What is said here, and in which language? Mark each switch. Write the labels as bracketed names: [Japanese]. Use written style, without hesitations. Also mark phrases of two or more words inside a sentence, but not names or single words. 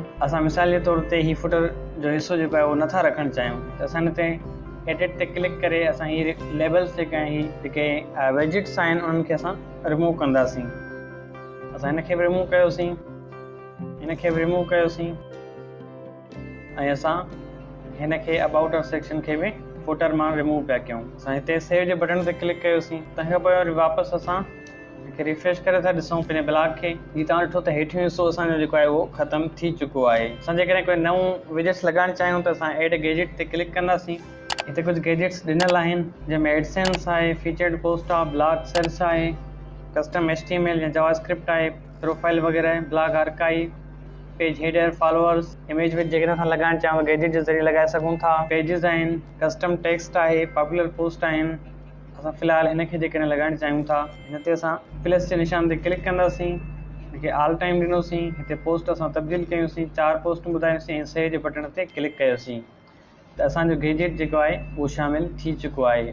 [Sindhi] असां मिसाल जे तौर ते ही फुटर जो हिसो जेको आहे उहो नथा रखणु चाहियूं त असां हिन ते एडिट ते क्लिक करे असां ही लेबल्स जेके आहिनि जेके वेजिट्स आहिनि उन्हनि खे असां रिमूव कंदासीं। असां हिनखे बि रिमूव कयोसीं, हिनखे बि रिमूव कयोसीं ऐं असां हिनखे [English] about us [Sindhi] सेक्शन खे बि फुटर मां रिमूव पिया कयूं। असां हिते सेव जे बटन ते क्लिक कयोसीं। तंहिंखां पोइ वरी वापसि असां रिफ्रेश करे था ॾिसूं पंहिंजे ब्लॉग खे। ही तव्हां ॾिठो त हेठियों हिसो असांजो जेको आहे उहो ख़तमु थी चुको आहे। असां जेकॾहिं कोई नऊं विजिट्स लॻाइणु चाहियूं त असां [English] add gadget [Sindhi] ते क्लिक कंदासीं। हिते कुझु गैजेट्स ॾिनल आहिनि जंहिंमें एडसेंस आहे, [English] featured post [Sindhi] आहे, [English] blog search [Sindhi] आहे, [English] custom HTML [Sindhi] या जावास्क्रिप्ट आहे, प्रोफाइल वग़ैरह, [English] blog archive, page header, followers, image with [Sindhi] जेकॾहिं असां लगाइण चाहियूं गैजेट जे ज़रिए लॻाए सघूं था। पेजिस आहिनि, [English] custom text [Sindhi] आहे, [English] popular post [Sindhi] आहिनि। असां फ़िलहालु हिन खे जेकॾहिं लॻाइण चाहियूं था, हिन ते असां प्लस जे निशान ते क्लिक कंदासीं, हिनखे [English] all time [Sindhi] ॾिनोसीं, हिते पोस्ट असां तब्दील कयोसीं, 4 पोस्ट ॿुधायोसीं ऐं सेव जे बटण ते क्लिक कयोसीं त असांजो गैजेट जेको आहे उहो शामिलु थी चुको आहे।